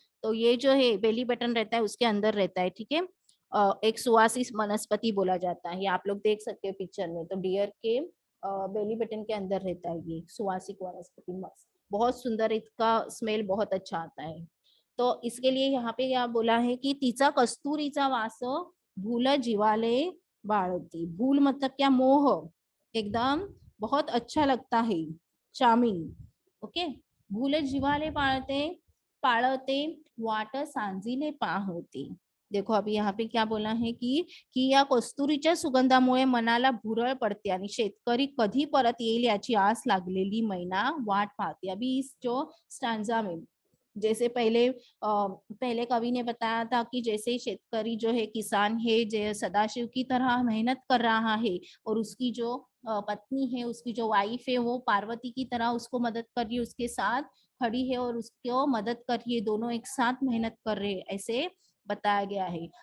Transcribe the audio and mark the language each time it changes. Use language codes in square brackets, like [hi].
[hi] तो ये जो है बेली बटन रहता है उसके अंदर रहता है, ठीक है। एक सुवासिक वनस्पति बोला जाता है, ये आप लोग देख सकते हो पिक्चर में, तो डियर के बेली बटन के अंदर रहता है ये सुवासिक वनस्पति मस्क, बहुत सुंदर, इसका स्मेल बहुत अच्छा आता है। तो इसके लिए यहाँ पे क्या बोला है कि [mr] तिचा कस्तुरीचा वास भूल जीवाले बाळती, [hi] भूल मतलब क्या, मोह, एकदम बहुत अच्छा लगता है, चार्मिंग, ओके। [mr] भूल जीवाले पाळते, पाळते, वाट सांजिले पाहती। [hi] देखो अभी यहाँ पे क्या बोला है कि [mr] या कस्तुरीच्या सुगंधामुळे मनाला भुरळ पडते आणि शेतकरी कधी परत येईल याची आस लागलेली मैना वाट पाहते। [hi] अभी इस जो स्टैंजा में जैसे पहले कवि ने बताया था कि जैसे शेतकरी जो है, किसान है, जो सदाशिव की तरह मेहनत कर रहा है, और उसकी जो पत्नी है, उसकी जो वाइफ है, वो पार्वती की तरह उसको मदद कर रही है, उसके साथ खड़ी है और उसको मदद कर रही है, दोनों एक साथ मेहनत कर रहे हैं, ऐसे बताया गया है।